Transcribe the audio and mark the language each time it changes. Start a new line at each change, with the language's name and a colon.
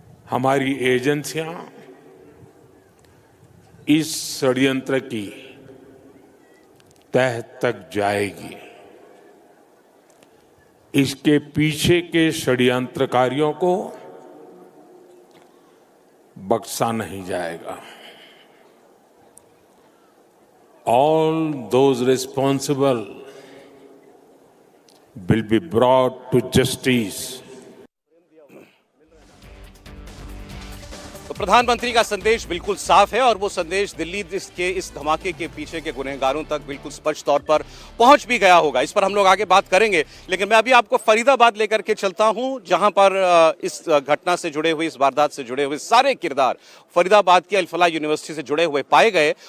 Hindi: हमारी एजेंसियां इस षड्यंत्र की तह तक जाएगी। इसके पीछे के षड्यंत्रकारियों को बख्शा नहीं जाएगा।
English: All those responsible will be brought to justice.
Hindi: तो प्रधानमंत्री का संदेश बिल्कुल साफ है और वो संदेश दिल्ली के इस धमाके के पीछे के गुनहगारों तक बिल्कुल स्पष्ट तौर पर पहुंच भी गया होगा। इस पर हम लोग आगे बात करेंगे, लेकिन मैं अभी आपको फरीदाबाद लेकर के चलता हूं, जहां पर इस घटना से जुड़े हुए, इस वारदात से जुड़े हुए सारे किरदार फरीदाबाद के अल-फलाह यूनिवर्सिटी से जुड़े हुए पाए गए।